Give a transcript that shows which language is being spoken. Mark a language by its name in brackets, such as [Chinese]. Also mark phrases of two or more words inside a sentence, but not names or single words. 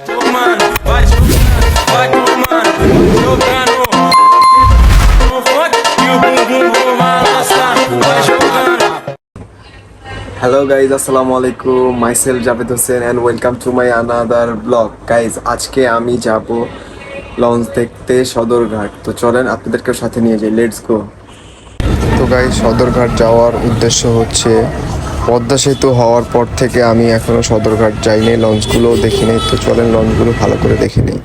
[Portuguese] mano, vai tomando, jogando no funk e o bumbum vou balançar, vai jogando. [English] Hello guys, [Arabic] السلام عليكم, [English] myself জাভেদ হোসেন and welcome to my another vlog. Guys, [Bangla] আজকে আমি যাব লঞ্চ দেখতে সদরঘাট। তো চলেন আপনাদেরকে সাথে নিয়ে যাই, [English] let's go. [Bangla] তো গাইজ, সদরঘাট যাওয়ার উদ্দেশ্য হচ্ছে পদ্মা সেতু হওয়ার পর থেকে আমি এখনো সদরঘাট যাইনি, লঞ্চগুলোও দেখি নেই। তো চলেন লঞ্চগুলো ভালো করে দেখে নিই।